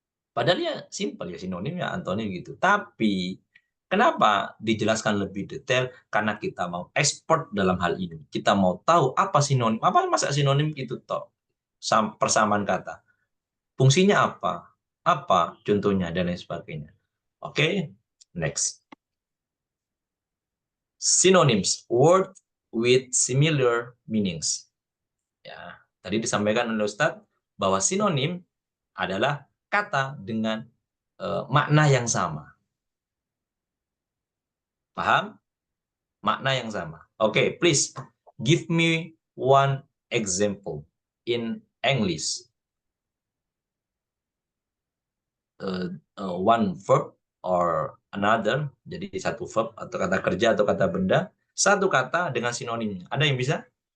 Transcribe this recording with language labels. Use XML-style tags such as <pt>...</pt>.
<id>Padahal ya simpel ya, sinonim ya antonim gitu. Tapi kenapa dijelaskan lebih detail? Karena kita mau expert dalam hal ini. Kita mau tahu apa sinonim, apa masa sinonim itu toh persamaan kata. Fungsinya apa? Apa contohnya dan lain sebagainya.</id> <en>Oke, next. Synonyms, word with similar meanings.</en> <id>Ya, tadi disampaikan oleh Ustadz bahwa sinonim adalah kata dengan makna yang sama. Paham? Makna yang sama.</id> <en>Oke, please give me one example in English. one verb or another,</en> <id>jadi satu verb atau kata kerja atau kata benda, satu kata dengan sinonimnya. Ada yang bisa?</id>